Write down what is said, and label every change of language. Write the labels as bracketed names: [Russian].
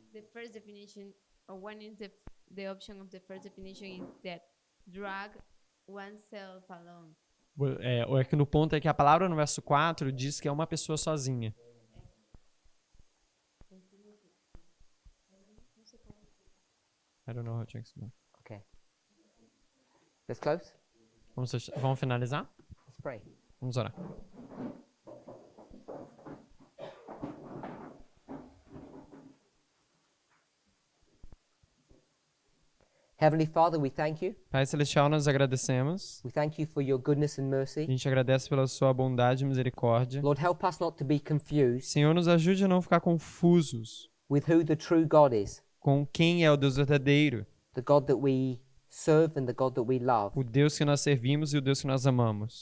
[English] The first definition, or one is the option of the first definition is that drag oneself alone. [Portuguese] É que no ponto é que a palavra no verso 4 diz que é uma pessoa sozinha. [English] I don't know how to explain. Okay. Let's close. [Portuguese] Vamos finalizar? [English] Let's pray. [Portuguese] Vamos orar. [English] Heavenly Father, we thank you. [Portuguese] Pai Celestial, nós agradecemos. [English] We thank you for your goodness and mercy. [Portuguese] A gente agradece pela sua bondade e misericórdia. [English] Lord, help us not to be confused. [Portuguese] Senhor, nos ajude a não ficar confusos. [English] With who the true God is. [Portuguese] Com quem é o Deus verdadeiro. [English] The God that we serve and the God that we love. [Portuguese] O Deus que nós servimos e o Deus que nós amamos.